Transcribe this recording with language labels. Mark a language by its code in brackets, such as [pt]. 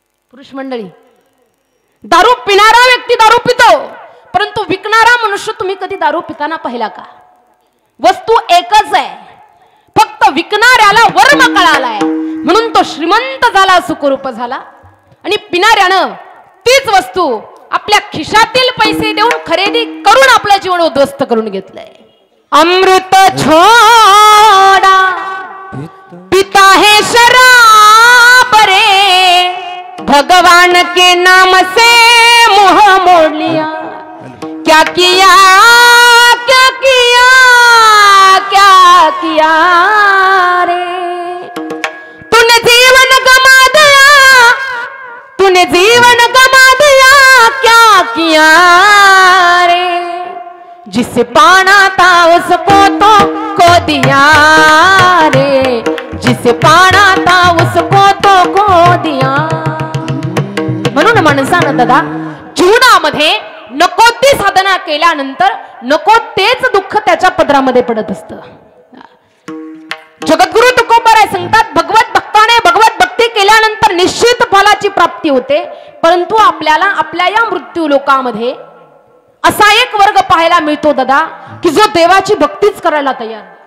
[mr] पुरुष मंडळी, दारू पिणारा व्यक्ती दारू पितो, परंतु विकणारा मनुष्य तुम्ही कधी दारू पिताना पाहिला का? वस्तू एकच आहे, फक्त विकणाऱ्याला वर्म कळालाय म्हणून तो श्रीमंत झाला, सुखरूप झाला, आणि पिणाऱ्यानं तीच वस्तू आपल्या खिशातील पैसे देऊन खरेदी करून आपलं जीवन उद्ध्वस्त करून घेतलंय. [hi] अमृत छोड़ा पिता है शराब रे, भगवान के नाम से मुंह मोड़ लिया, क्या किया क्या किया क्या किया रे, तूने जीवन गमा दिया, तूने जीवन गमा दिया, क्या किया रे, जिसे पाना था उसको तो खो दिया रे, जिसे पाना था उसको तो खो दिया. [mr] म्हणून माणसानं दादा जीवनामध्ये नको ती साधना केल्यानंतर नको तेच दुःख त्याच्या पदरामध्ये पडत असतं. जगद्गुरु तुकोबाराय सांगतात, भगवत भक्ताने भगवत भक्ती केल्यानंतर निश्चित फलाची प्राप्ती होते, परंतु आपल्याला आपल्या या मृत्यू लोकामध्ये असा एक वर्ग पाहायला मिळतो दादा की जो देवाची भक्तीच करायला तयार.